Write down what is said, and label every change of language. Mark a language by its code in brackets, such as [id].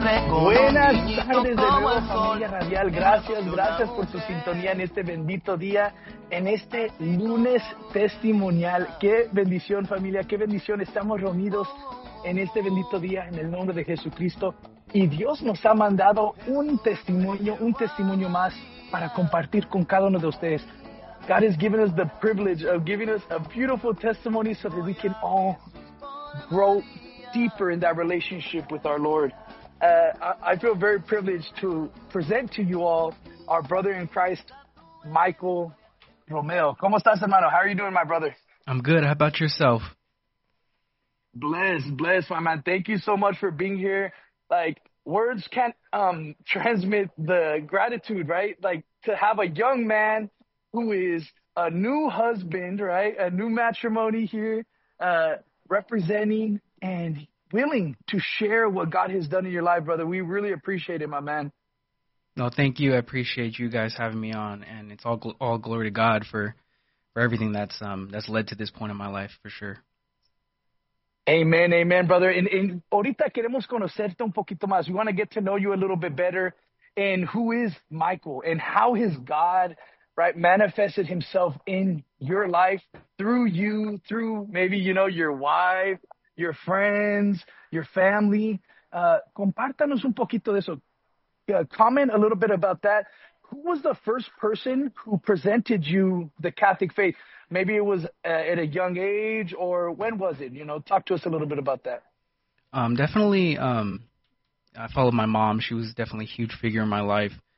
[es] Buenas tardes de nuevo, familia radial. Gracias por su sintonía en este bendito día, en este lunes testimonial. Qué bendición, familia, qué bendición. Estamos reunidos en este bendito día en el nombre de Jesucristo. Y Dios nos ha mandado un testimonio más para compartir con cada uno de ustedes. [en] God has given us the privilege of giving us a beautiful testimony so that we can all grow deeper in that relationship with our Lord. I feel very privileged to present to you all our brother in Christ, Michael Romeo. [es] ¿Cómo estás, hermano? [en] How are you doing, my brother? I'm good. How about yourself? Bless, my man. Thank you so much for being here. Like, words can't transmit the gratitude, right? Like, to have a young man who is a new husband, right? A new matrimony here, representing and willing to share what God has done in your life, brother. We really appreciate it, my man. No, thank you. I appreciate you guys having me on, and it's all glory to God for everything that's led to this point in my life, for sure. Amen, brother. [es] And ahorita queremos conocerte un poquito más. [en] We want to get to know you a little bit better, and who is Michael, and how has God, right, manifested himself in your life through you, through maybe, you know, your wife, your friends, your family. [es] Compártanos un poquito de eso. [en] Comment a little bit about that. Who was the first person who presented you the Catholic faith? Maybe it was at a young age, or when was it? You know, talk to us a little bit about that. Definitely, I followed my mom. She was definitely a huge figure in my life.